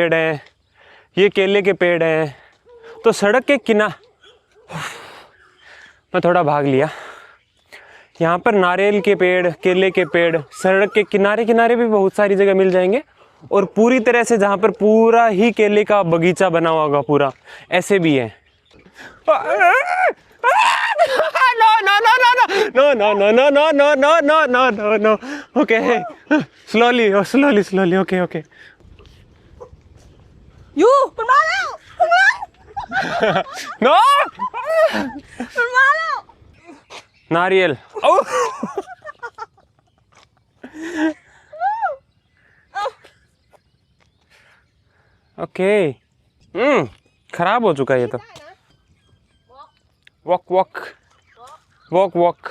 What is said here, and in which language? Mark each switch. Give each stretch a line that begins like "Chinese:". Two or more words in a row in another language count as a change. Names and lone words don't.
Hindi: पेड़ है, ये केले के पेड़ है, तो सड़क के किनारे, मैं थोड़ा भाग लिया, यहाँ पर नारियल के पेड़, केले के पेड़ सड़क के किनारे किनारे भी बहुत सारी जगह मिल जाएंगे, और पूरी तरह से जहाँ पर पूरा ही केले का बगीचा बना हुआ होगा पूरा, ऐसे भी है।
English: No. Okay, slowly, okay. You,
Thai: mìnhมาแล้ว
English: No,
Thai: มันมาแล้ว
Hindi: नारियल।
English: Oh, okay,
Hindi: खराब हो चुका है ये तो। वॉक।